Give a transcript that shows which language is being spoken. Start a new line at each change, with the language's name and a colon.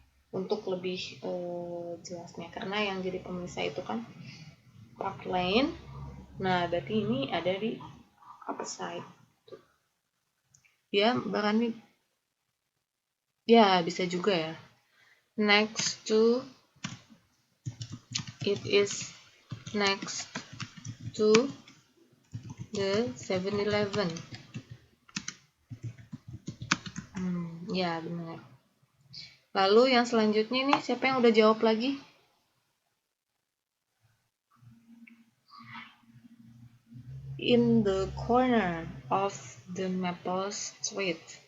Indonesian: Untuk lebih jelasnya, karena yang jadi pemisah itu kan Park Lane. Nah, berarti ini ada di opposite. Ya, barangnya ya bisa juga ya.
English: Next to, it is next to the 7-Eleven.
Indonesian: Ya benar. Lalu yang selanjutnya nih, siapa yang udah jawab lagi?
English: In the corner of the Maple Street.